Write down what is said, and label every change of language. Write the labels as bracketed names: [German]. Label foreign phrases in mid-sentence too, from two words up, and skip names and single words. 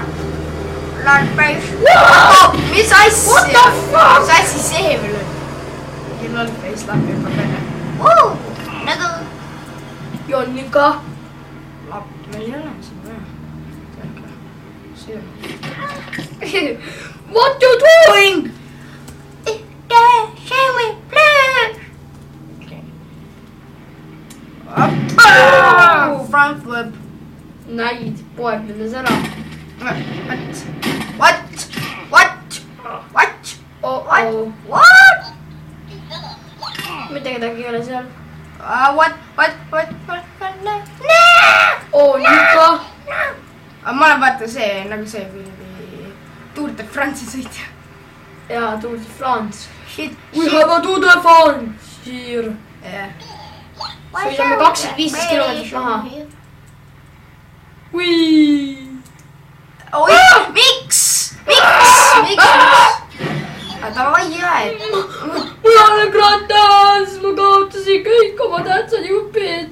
[English] Large base. [Estonian] Mis asja? [English] What the fuck? [Estonian] Mis asja see veel on? Mingi [English] large base [Estonian] läheb juba peale. nagu Jonnika. Lapp meil ei ole siin vaja. See on. [English] What you doing? Front flip. [Estonian] näid, poeg lendas ära. [English] What? [Estonian] mitte kedagi ei ole seal. [English] What? [Estonian] oo, Nika. Ma olen vaata see, nagu see Tour de France'i sõitja. jaa, Tour de France. [English] Shit. We have a Tour de France here. [Estonian] sõidame 215 kilomeetrit maha. oi, miks? Davai jää. mul on kratas, ma kaotasin kõik oma tähtsad jupid.